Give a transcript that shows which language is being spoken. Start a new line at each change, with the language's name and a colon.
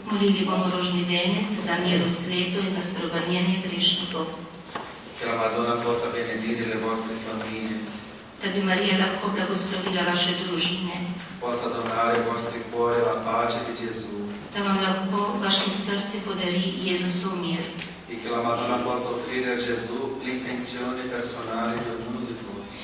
Slovenian: Molili bomo rožni venec za mir v svetu in za spreobrnjenje grešnikov.
Italian: Che la Madonna possa benedire le vostre famiglie.
Slovenian: Da bi Marija lahko blagoslovila vaše družine.
Italian: Possa donare ai vostri cuori la pace di Gesù.
Slovenian: Da vam lahko vašim srci podari Jezusov mir.
Italian: E che la Madonna possa offrire a Gesù l'intenzione personale di ognuno di voi.